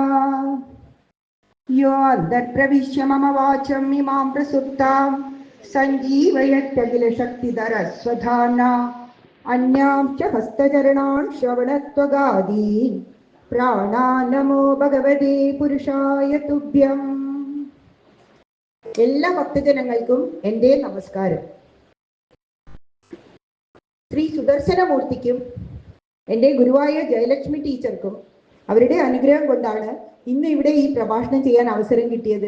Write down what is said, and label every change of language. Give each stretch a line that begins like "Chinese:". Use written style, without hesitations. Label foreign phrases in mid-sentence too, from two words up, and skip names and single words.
Sanskrit: यो अन्तर्प्रविश्य मम वाचं इमां प्रसुप्तां सञ्जीवयत्यखिलशक्तिधरस्वधाम्ना अन्यां च हस्तचरणान् श्रवणत्वगादीन् प्राणान्नमो ഭഗവതേ പുരുഷായ തുഭ്യം.
Malayalam: എല്ലാ ഭക്തജനങ്ങൾക്കും എൻ്റെ നമസ്കാരം. ശ്രീ സുദർശനമൂർത്തിക്കും എൻ്റെ ഗുരുവായ ജയലക്ഷ്മി ടീച്ചർക്കും അവരുടെ അനുഗ്രഹം കൊണ്ടാണ് ഇന്ന് ഇവിടെ ഈ പ്രഭാഷണം ചെയ്യാൻ അവസരം കിട്ടിയത്.